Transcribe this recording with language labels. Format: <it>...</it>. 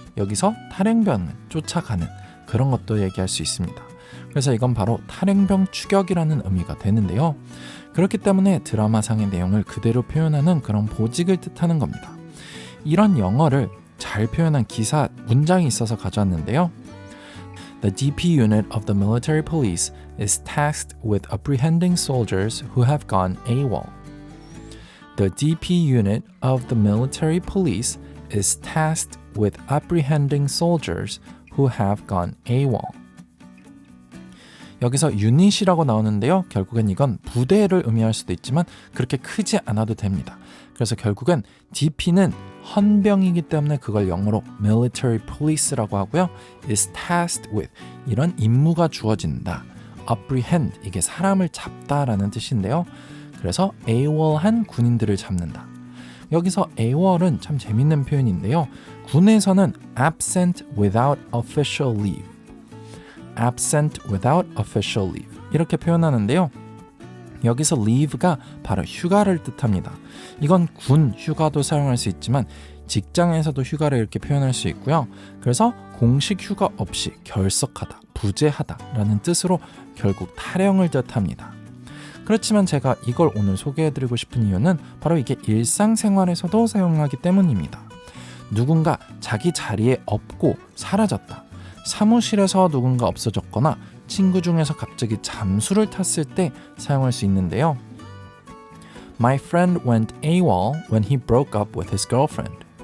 <ko>여기서 탈영병을 쫓아가는 그런 것도 얘기할 수 있습니다. 그래서 이건 바로 탈영병 추격이라는 의미가 되는데요. 그렇기 때문에 드라마상의 내용을 그대로 표현하는 그런 보직을 뜻하는 겁니다. 이런 영어를 잘 표현한 기사 문장이 있어서 가져왔는데요.</ko> <en>The DP unit of the military police is tasked with apprehending soldiers who have gone AWOL. The DP unit of the military police is tasked with apprehending soldiers who have gone AWOL.</en> <ko>여기서 유닛이라고 나오는데요. 결국엔 이건 부대를 의미할 수도 있지만 그렇게 크지 않아도 됩니다. 그래서 결국엔 DP는 헌병이기 때문에 그걸 영어로 military police라고 하고요. is tasked with, 이런 임무가 주어진다. apprehend, 이게 사람을 잡다라는 뜻인데요. 그래서 AWOL한 군인들을 잡는다. 여기서 AWOL은 참 재밌는 표현인데요. 군에서는 absent without official leave, 이렇게 표현하는데요. 여기서 leave가 바로 휴가를 뜻합니다. 이건 군 휴가도 사용할 수 있지만 직장에서도 휴가를 이렇게 표현할 수 있고요. 그래서 공식 휴가 없이 결석하다, 부재하다라는 뜻으로 결국 탈영을 뜻합니다. 그렇지만 제가 이걸 오늘 소개해드리고 싶은 이유는 바로 이게 일상생활에서도 사용하기 때문입니다. 누군가 자기 자리에 없고 사라졌다. 사무실에서 누군가 없어졌거나 친구 중에서 갑자기 잠수를 탔을 때 사용할 수 있는데요.</ko> <en>My friend went AWOL when he broke up with his girlfriend.</en>